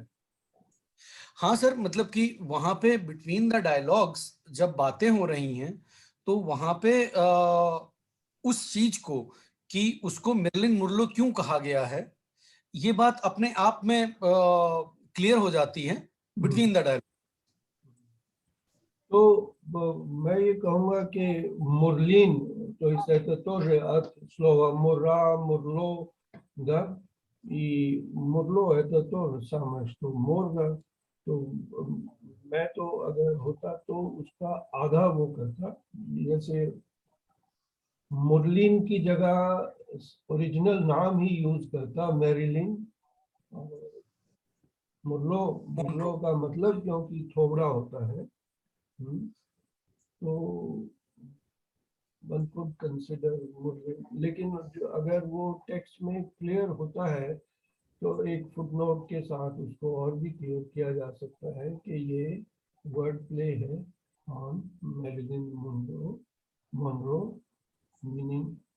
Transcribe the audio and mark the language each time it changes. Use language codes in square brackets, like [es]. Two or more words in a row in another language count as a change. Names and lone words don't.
[hi] हाँ सर मतलब कि वहां पे [en] between the dialogs [hi] जब बातें हो रही हैं तो वहां पे उस चीज को कि उसको मेरिलिन मुरलो क्यों कहा गया है ये बात अपने आप में क्लियर हो जाती है [en] between the dialog [hi] तो मैं ये कहूँगा कि [ru] मुरलिन то есть это тоже от слова мура, мурло, да, и мурло это то же самое, что морга, [hi] तो मैं तो अगर होता तो उसका आधा वो करता जैसे मुरलिन की जगह ओरिजिनल नाम ही यूज करता मेरिलिन मुरलो का मतलब क्योंकि थोबड़ा होता है तो [en] one could consider [hi] लेकिन अगर वो टेक्स्ट में क्लियर होता है तो एक फुटनोट के साथ उसको और भी क्लियर किया जा सकता है कि ये [en] word play [hi] है [en] on Marilyn Monroe Monroe, meaning